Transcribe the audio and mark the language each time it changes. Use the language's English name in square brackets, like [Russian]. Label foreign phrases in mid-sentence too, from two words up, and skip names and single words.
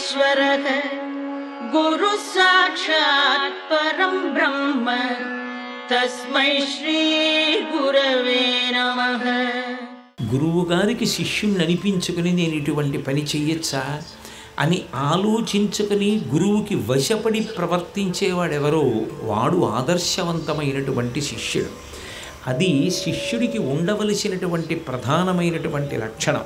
[Sanskrit] परः गुरु साक्षात् परं ब्रह्म तस्मै श्री गुरवे नमः. [Telugu] గురువు గారికి శిష్యుణ్ణి అనిపించుకుని నేను ఇటువంటి పని చెయ్యొచ్చా అని ఆలోచించుకుని గురువుకి వశపడి ప్రవర్తించేవాడెవరో వాడు ఆదర్శవంతమైనటువంటి శిష్యుడు. అది శిష్యుడికి ఉండవలసినటువంటి ప్రధానమైనటువంటి లక్షణం.